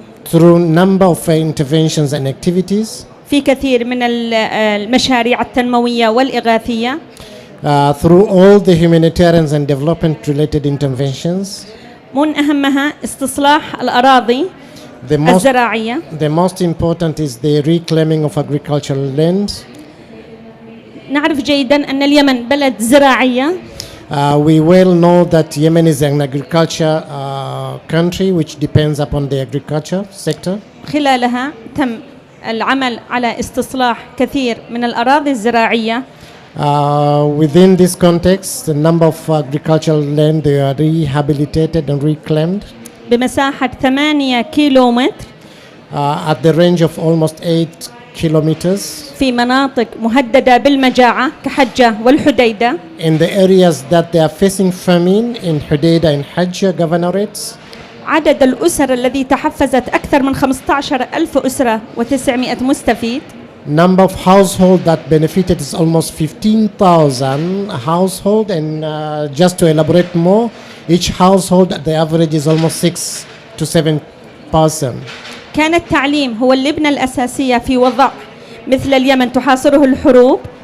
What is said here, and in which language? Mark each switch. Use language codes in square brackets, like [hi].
[en] through number of interventions and activities. [ar] في كثير من المشاريع التنموية والإغاثية. [en] Through all the humanitarian and development related interventions. [ar] من أهمها استصلاح الأراضي الزراعية. [en] The most important is the reclaiming of agricultural land. [ar] نعرف جيدا أن اليمن بلد زراعية. [en] We well know that Yemen is an agriculture country which depends upon the agriculture sector. [ar] خلالها تم العمل على استصلاح كثير من الأراضي الزراعية. [en] Within this context, the number of agricultural land they are rehabilitated and reclaimed. [ar] بمساحة 8 كيلومتر. [en] At the range of almost 8 kilometers. [ar] في مناطق مهددة بالمجاعة كحجة والحديدة. [en] In the areas that they are facing famine in Hudaida and Hajjah governorates. [ar] عدد الأسر الذي تحفزت أكثر من 15,000 أسرة و900 مستفيد. [en] Number of household that benefited is almost 15,000 household, and just to elaborate more, each household the average is almost 6 to 7 person. [ar] كان التعليم هو اللبنة الأساسية في وضع مثل اليمن تحاصره الحروب.